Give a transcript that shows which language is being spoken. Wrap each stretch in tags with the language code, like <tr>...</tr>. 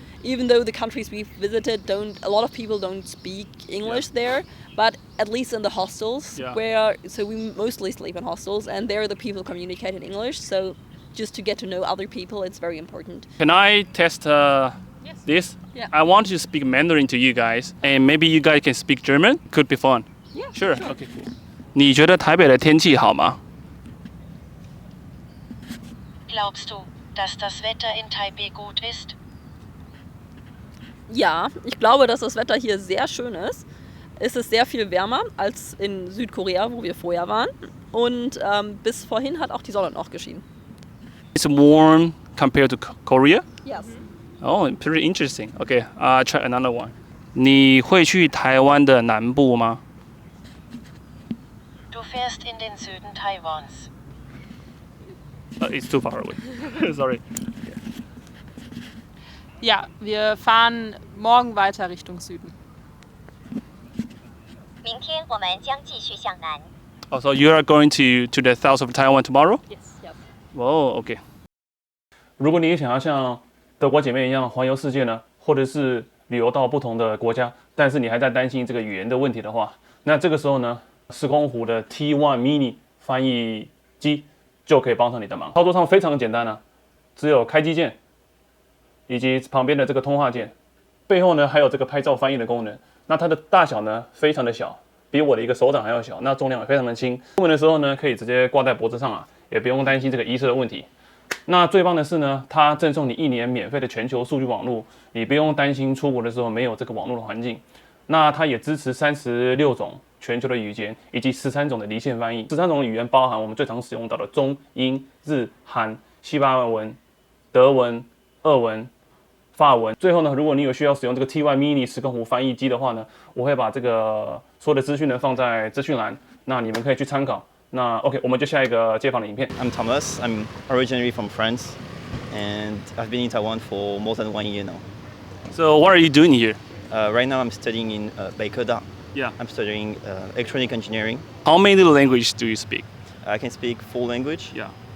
<en>Even though the countries we've visited a lot of people don't speak English there, but at least in the hostels, so we mostly sleep in hostels, and there the people communicate in English. So just to get to know other people, it's very important. Can I test this? Yeah. I want to speak Mandarin to you guys, and maybe you guys can speak German. Could be fun. Yeah, sure. Okay, cool.</en> <zh>你觉得台北的天气好吗？</zh> <de>Glaubst du, dass das Wetter in Taipei gut ist? Ja, ich glaube, dass das Wetter hier sehr schön ist. Es ist sehr viel wärmer als in Südkorea, wo wir vorher waren. Und bis vorhin hat auch die Sonne noch geschienen.</de> <en>It's warm compared to Korea? Yes. Oh, pretty interesting. Okay, I'll try another one.</en> <zh>你会去台湾的南部吗？</zh> <de>Du fährst in den Süden Taiwans.</de> <en>It's too far away. Sorry.</en> <de>Ja, wir fahren morgen weiter Richtung Süden.</de> <zh>明天我们将继续向南。</zh> <en>Oh, so you are going to the south of Taiwan tomorrow? Yes. Oh, okay.</en> <zh>如果你也想要像德国姐妹一样环游世界呢，或者是旅游到不同的国家，但是你还在担心这个语言的问题的话，那这个时候呢，时空湖的 T1 Mini 翻译机就可以帮上你的忙。操作上非常的简单呢，只有开机键以及旁边的这个通话键，背后呢还有这个拍照翻译的功能。那它的大小呢非常的小，比我的一个手掌还要小，那重量也非常的轻。出门的时候呢，可以直接挂在脖子上啊，也不用担心这个遗失的问题。那最棒的是呢，它赠送你1年免费的全球数据网络，你不用担心出国的时候没有这个网络的环境。那它也支持36种全球的语言，以及13种的离线翻译。 13种的语言包含我们最常使用到的中、英、日、韩、西班牙文、德文、俄文、法文。最后呢，如果你有需要使用这个 T1 Mini 时空弧翻译机的话呢，我会把这个所有的资讯呢放在资讯栏，那你们可以去参考。那 OK， 我们就下一个街访的影片。</zh> <en>I'm Thomas. I'm originally from France, and I've been in Taiwan for more than 1 year now. So what are you doing here? Right now, I'm studying in Baker. Yeah. I'm studying electronic engineering. How many languages do you speak? I can speak 4 languages. Yeah.</en>